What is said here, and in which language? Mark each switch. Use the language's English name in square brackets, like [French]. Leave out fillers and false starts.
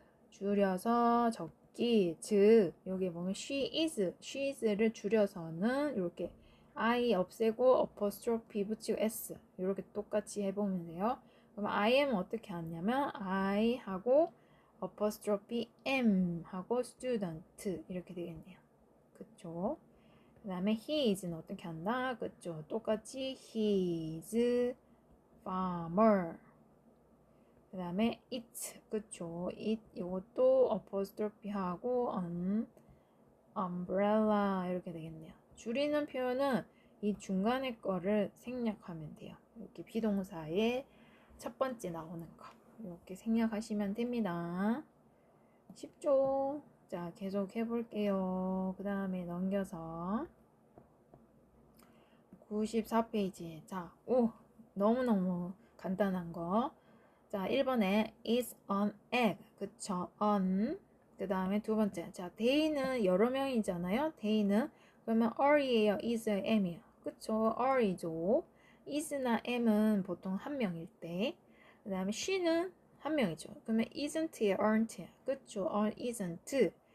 [Korean] 줄여서 적기, 즉 여기 보면 she's를 줄여서는 이렇게 I 없애고 apostrophe 붙이고 s 이렇게 똑같이 해보면 돼요. 그럼 I am 어떻게 하냐면 I 하고 apostrophe m 하고 student 이렇게 되겠네요. 그쵸? 그 다음에 he is는 어떻게 한다? 그쵸? 똑같이 [English] he is farmer. [Korean] 그 다음에 it, 그쵸? it, 이것도 apostrophe 하고 umbrella 이렇게 되겠네요. 줄이는 표현은 이 중간에 거를 생략하면 돼요. 이렇게 비동사의 첫 번째 나오는 거 이렇게 생략하시면 됩니다. 쉽죠? 자, 계속 해볼게요. 그 다음에 넘겨서 94페이지. 자, 너무너무 간단한 거. 자, 1번에 is an egg. 그쵸? on. 그 다음에 두 번째. 자, they는 여러 명이잖아요. they는. 그러면 are이에요? is예요? am이에요? 그쵸? are이죠. is나 am은 보통 한 명일 때. 그 다음에 she는 한 명이죠. 그러면 isn't예요? aren't예요? 그쵸? isn't.